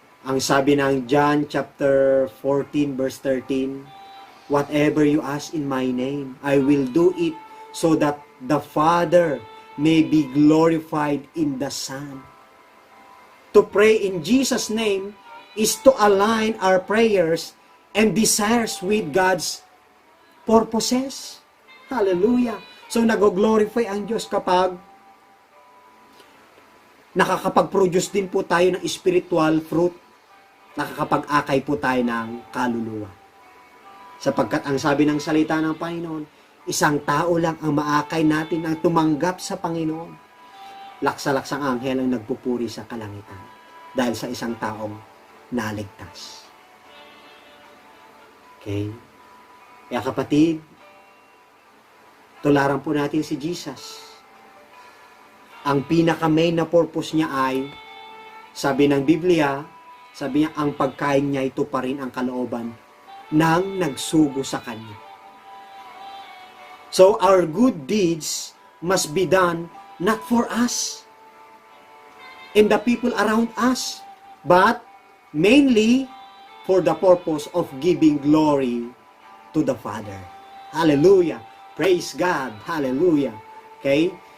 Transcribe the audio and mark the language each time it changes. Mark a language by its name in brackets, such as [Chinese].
[Filipino] Ang sabi ng [English] John chapter 14 verse 13, whatever you ask in my name, I will do it so that the Father may be glorified in the Son. To pray in Jesus' name is to align our prayers and desires with God's purposes. Hallelujah! [Filipino] So, nag-glorify ang Diyos kapag nakakapag-produce din po tayo ng spiritual fruit. Nakakapag-akay po tayo ng kaluluwa. Sapagkat ang sabi ng salita ng Panginoon, isang tao lang ang maakay natin ang tumanggap sa Panginoon. Laksa-laksang anghel ang nagpupuri sa kalangitan dahil sa isang taong naligtas. Okay? Kaya kapatid, tularan po natin si Jesus. Ang pinaka-main na purpose niya ay, sabi ng Biblia, sabi niya, ang pagkain niya ito pa rin ang kalooban ng nagsugo sa Kanya. [English] So, our good deeds must be done not for us and the people around us, but mainly for the purpose of giving glory to the Father. Hallelujah! Praise God! Hallelujah! Okay?